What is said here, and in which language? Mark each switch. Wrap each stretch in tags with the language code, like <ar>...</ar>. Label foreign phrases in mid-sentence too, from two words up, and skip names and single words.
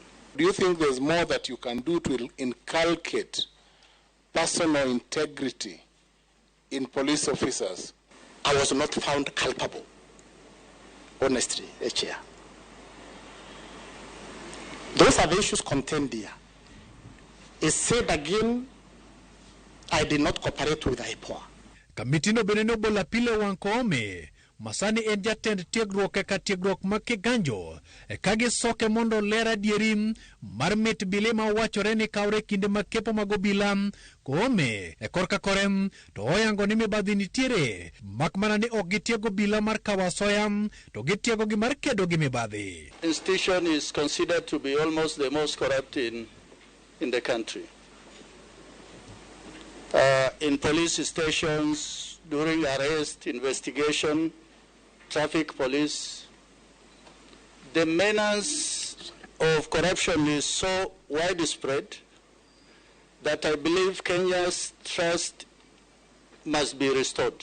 <en>Do you think there's more that you can do to inculcate personal integrity in police officers? I was not found culpable, honestly, Chair. Those are the issues contained here. It's said again, I did not cooperate with IPOA.</en> <luo>Kamitino bende ne obola pile wang' Koome masani en jatend tiegruok eka tiegruok mag Kiganjo ka gisoke mondo ler adieri mar mit bile ma wachore ni kawre kinde mag kepo mag obila. Koome e korka korem to oyango ni mibadhi nitiere mak mana ni ok gitiego obila mar kawo asoya to gitiego gi mar kedo gi mibadhi.</luo> <en>Institution is considered to be almost the most corrupt in the country. In police stations, during arrest, investigation, traffic police, the menace of corruption is so widespread that I believe Kenya's trust must be restored.</en>